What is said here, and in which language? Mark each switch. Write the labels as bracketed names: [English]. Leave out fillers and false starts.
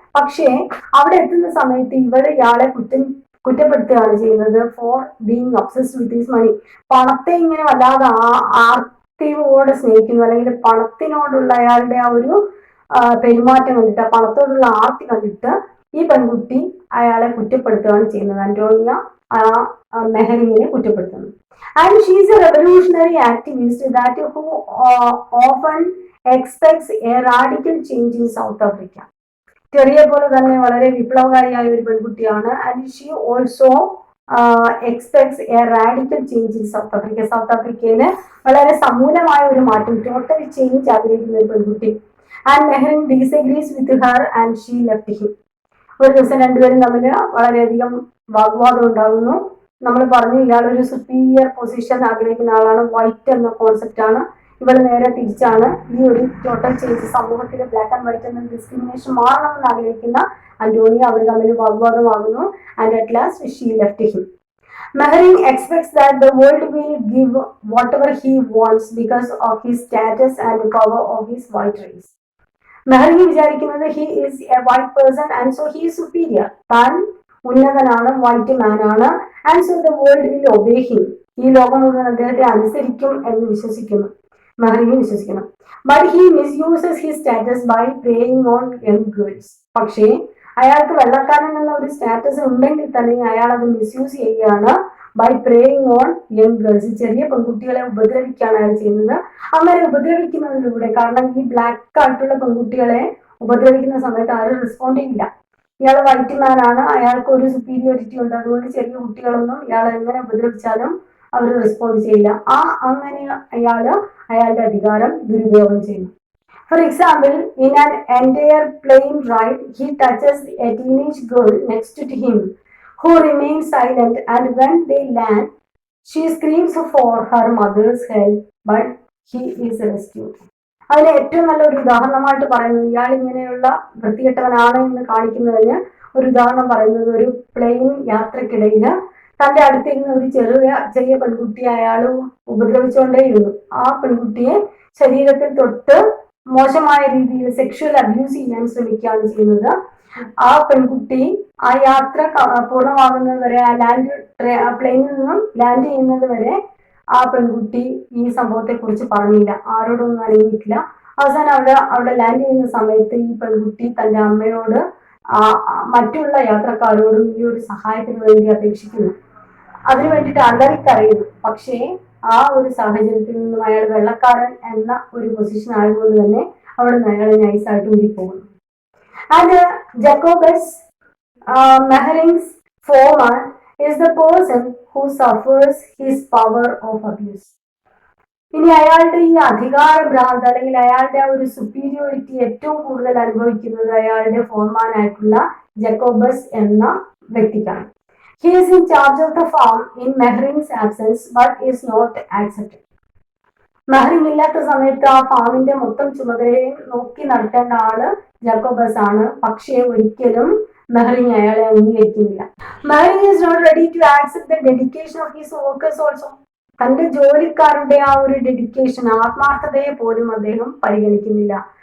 [Malayalam] പക്ഷേ അവിടെ എത്തുന്ന സമയത്ത് ഇവൾ ഇയാളെ കുറ്റപ്പെടുത്തുകയാണ് ചെയ്യുന്നത് [English] For being obsessed with his money. [Malayalam] പണത്തെ ഇങ്ങനെ വല്ലാതെ ആർത്തിയോടെ സ്നേഹിക്കുന്നു, അല്ലെങ്കിൽ പണത്തിനോടുള്ള അയാളുടെ ആ ഒരു പെരുമാറ്റം കണ്ടിട്ട്, പണത്തോടുള്ള ആർത്തി കണ്ടിട്ട് ഈ പെൺകുട്ടി അയാളെ കുറ്റപ്പെടുത്തുകയാണ് ചെയ്യുന്നത്. അന്റോണിയ മെഹറിങ്ങിനെ കുറ്റപ്പെടുത്തുന്നു. [English] And she is a revolutionary activist that who often expects a radical change in South Africa. [Malayalam] ടെറിയെ പോലെ തന്നെ വളരെ വിപ്ലവകാരിയായ ഒരു പെൺകുട്ടിയാണ്. [English] And she also expects a radical change in South Africa. [Malayalam] South ആഫ്രിക്കയില് വളരെ സമൂലമായ ഒരു മാറ്റം, ടോട്ടൽ ചേഞ്ച് ആഗ്രഹിക്കുന്ന ഒരു പെൺകുട്ടി. [English] And Mehring disagrees with her and she left him. [Malayalam] ഒരു ദിവസം രണ്ടുപേരും തമ്മിൽ വളരെയധികം വാഗ്വാദം ഉണ്ടാകുന്നു. നമ്മൾ പറഞ്ഞു ഇയാളൊരു സുപ്പീരിയർ പൊസിഷൻ ആഗ്രഹിക്കുന്ന ആളാണ്, വൈറ്റ് എന്ന കോൺസെപ്റ്റ് ആണ്. ഇവൾ നേരെ തിരിച്ചാണ്. ഈ ഒരു ടോട്ടൽ ചേഞ്ച്, സമൂഹത്തിലെ ബ്ലാക്ക് ആൻഡ് വൈറ്റ് എന്ന ഡിസ്ക്രിമിനേഷൻ മാറണമെന്ന് ആഗ്രഹിക്കുന്ന അന്റോണിയ. അവർ തമ്മിൽ വാഗ്വാദമാകുന്നു. [English] And at last she left him. Mehring expects that the world will give whatever he wants because of his status and power of his white race. [Malayalam] മെഹറിങ് വിചാരിക്കുന്നത് [English] He is a white person and so he is superior. [Malayalam] താൻ ഉന്നതനാണ്, white മാൻ ആണ്. [English] And so the world will obey him. [Malayalam] ഈ ലോകം മുഴുവൻ അദ്ദേഹത്തെ അനുസരിക്കും എന്ന് വിശ്വസിക്കുന്നു, മെഹറിങ് വിശ്വസിക്കണം. [English] But he misuses his status by preying on young girls. [Malayalam] പക്ഷേ അയാൾക്ക് വെള്ളക്കാരൻ എന്ന ഒരു സ്റ്റാറ്റസ് ഉണ്ടെങ്കിൽ തന്നെ അയാൾ അത് മിസ്യൂസ് ചെയ്യുകയാണ്. [English] By preying on young girls. [Malayalam] ചെറിയ പെൺകുട്ടികളെ ഉപദ്രവിക്കുകയാണ് അയാൾ ചെയ്യുന്നത്. അങ്ങനെ ഉപദ്രവിക്കുന്നതിലൂടെ, കാരണം ഈ ബ്ലാക്ക് ആയിട്ടുള്ള പെൺകുട്ടികളെ ഉപദ്രവിക്കുന്ന സമയത്ത് ആരും റെസ്പോണ്ട് ചെയ്യില്ല. ഇയാൾ വൈറ്റ് മാൻ ആണ്, അയാൾക്ക് ഒരു സുപ്പീരിയോറിറ്റി ഉണ്ട്, അതുകൊണ്ട് ചെറിയ കുട്ടികളൊന്നും ഇയാൾ എങ്ങനെ ഉപദ്രവിച്ചാലും അവർ റെസ്പോണ്ട് ചെയ്യില്ല. അങ്ങനെ അയാളുടെ അധികാരം ദുരുപയോഗം ചെയ്യുന്നു. [English] For example, in an entire plane ride, he touches a teenage girl next to him, who remains silent, and when they land, she screams for her mother's help, but he is rescued. [Malayalam] അതിന് ഏറ്റവും നല്ലൊരു ഉദാഹരണമായിട്ട് പറയുന്നത്, ഇയാൾ ഇങ്ങനെയുള്ള വൃത്തികെട്ടവനാണ് എന്ന് കാണിക്കുന്നതിന് ഒരു ഉദാഹരണം പറയുന്നത്, ഒരു പ്ലെയിൻ യാത്രക്കിടയിൽ തന്റെ അടുത്തിരുന്ന ഒരു ചെറിയ പെൺകുട്ടിയെ അയാൾ ഉപദ്രവിച്ചുകൊണ്ടേയിരുന്നു. ആ പെൺകുട്ടിയെ ശരീരത്തിൽ തൊട്ട് മോശമായ രീതിയിൽ സെക്ഷൽ അബ്യൂസ് ചെയ്യാൻ ശ്രമിക്കുകയാണ് ചെയ്യുന്നത്. ആ പെൺകുട്ടി ആ യാത്ര പൂർണ്ണമാകുന്നത് വരെ, ആ പ്ലെയിനിൽ നിന്നും ലാൻഡ് ചെയ്യുന്നത് വരെ ആ പെൺകുട്ടി ഈ സംഭവത്തെ കുറിച്ച് പറഞ്ഞില്ല, ആരോടൊന്നും അറിയിട്ടില്ല. അവസാനം അവിടെ ലാൻഡ് ചെയ്യുന്ന സമയത്ത് ഈ പെൺകുട്ടി തന്റെ അമ്മയോട് മറ്റുള്ള യാത്രക്കാരോടും ഈ ഒരു സഹായത്തിന് വേണ്ടി അപേക്ഷിക്കുന്നു. അതിനു വേണ്ടിയിട്ട് അലറിക്കറിയുന്നു. പക്ഷേ ആ ഒരു സാഹചര്യത്തിൽ നിന്നും അയാൾ വെള്ളക്കാരൻ എന്ന ഒരു പൊസിഷൻ ആയതുകൊണ്ട് തന്നെ അവിടെ നിന്ന് അയാൾ നൈസായിട്ട് ഊരിപ്പോകുന്നു. [English] And Jacobus Mehring's former is the person who suffers his power of abuse. [Malayalam] ഇനി അയാളുടെ ഈ അധികാര ഭ്രാന്ത് അല്ലെങ്കിൽ അയാളുടെ ആ ഒരു സുപ്പീരിയോറിറ്റി ഏറ്റവും കൂടുതൽ അനുഭവിക്കുന്നത് അയാളുടെ ഫോർമാനായിട്ടുള്ള ജക്കോബസ് എന്ന വ്യക്തിക്കാണ്. [English] He is in charge of the farm in Mehring's absence but is not accepted. [Malayalam] മെഹറിങ് ഇല്ലാത്ത സമയത്ത് ആ ഫാമിന്റെ മൊത്തം ചുമതലയും നോക്കി നടത്തേണ്ട ആള് ജക്കോബസ് ആണ്. പക്ഷേ ഒരിക്കലും മെഹറിങ് അയാളെ അംഗീകരിക്കുന്നില്ല. [English] Mehring is not ready to accept the dedication of his workers also. [Malayalam] തന്റെ ജോലിക്കാരുടെ ആ ഒരു ഡെഡിക്കേഷൻ, ആത്മാർത്ഥതയെ പോലും അദ്ദേഹം പരിഗണിക്കുന്നില്ല.